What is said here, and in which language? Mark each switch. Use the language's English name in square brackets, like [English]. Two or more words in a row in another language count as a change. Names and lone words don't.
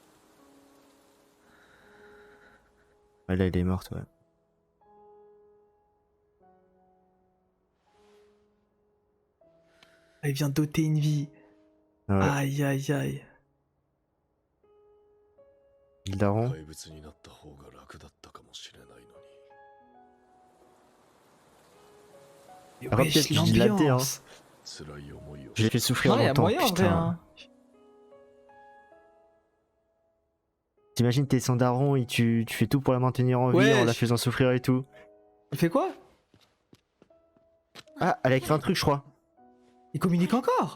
[French] Ouais, là, elle est morte, ouais. Elle vient d'ôter une vie. Ouais. Aïe, aïe, aïe. Le daron. [Japanese] 怪物になった方が楽だったかもしれないのに。 [French] Mais Après, wesh, peut-être que je dis de la thé, hein. l'ambiance. [Japanese] 辛い思いを [French] Je l'ai fait souffrir Non, y a longtemps, moyen en vrai, putain. hein. T'imagines, t'es son daron et tu fais tout pour la maintenir en vie en la Wesh. faisant souffrir et tout. Il fait quoi? Ah, elle a écrit un truc, je crois. Il communique encore?